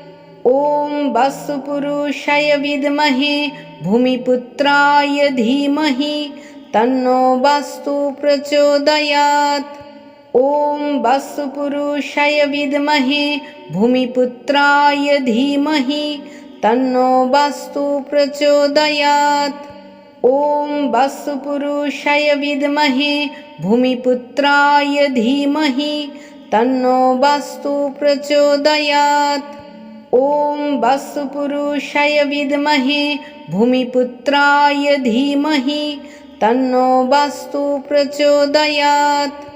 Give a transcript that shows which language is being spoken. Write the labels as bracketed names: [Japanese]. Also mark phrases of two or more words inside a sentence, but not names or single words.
[Sanskrit] ওম বাস্তুপুরুষায় বিদ্মহে ভূমিপুত্রায় ধীমহি তন্নো বাস্তু প্রচোদয়াৎ। ওম বাস্তুপুরুষায় বিদ্মহে ভূমিপুত্রায় ধীমহি তন্নো বাস্তু প্রচোদয়াৎ। ॐ वस्तुपुरुषाय विद्महे भूमिपुत्राय धीमहि तन्नो वास्तु प्रचोदयात्। ॐ वस्तुपुरुषाय विद्महे भूमिपुत्राय धीमहि तन्नो वास्तु प्रचोदयात्।